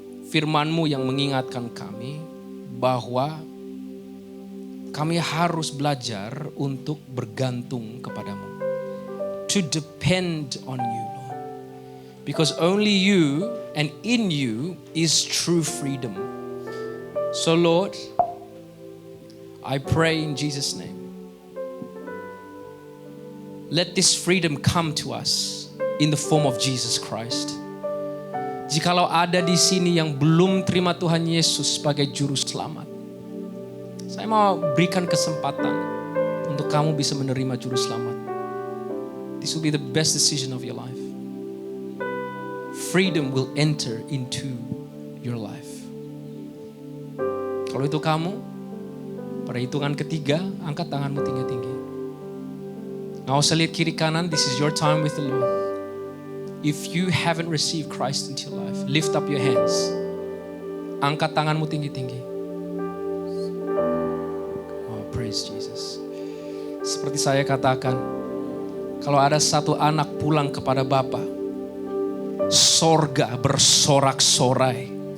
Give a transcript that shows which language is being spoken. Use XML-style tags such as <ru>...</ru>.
<id>Firman-Mu yang mengingatkan kami bahwa kami harus belajar untuk bergantung kepadamu.</id> <en>To depend on you, Lord. Because only you and in you is true freedom. So Lord, I pray in Jesus' name. Let this freedom come to us in the form of Jesus Christ.</en> <id>Jikalau ada di sini yang belum terima Tuhan Yesus sebagai juru selamat, saya mau berikan kesempatan untuk kamu bisa menerima juru selamat.</id> <en>This will be the best decision of your life. Freedom will enter into your life.</en> <id>Kalau itu kamu, pada hitungan ketiga, angkat tanganmu tinggi-tinggi. Nggak usah lihat kiri kanan,</id> <en>this is your time with the Lord. If you haven't received Christ into your life, lift up your hands.</en> <id>Angkat tanganmu tinggi-tinggi.</id> <en>Oh, praise Jesus.</en> <id>Seperti saya katakan, kalau ada satu anak pulang kepada Bapa, sorga bersorak-sorai.</id>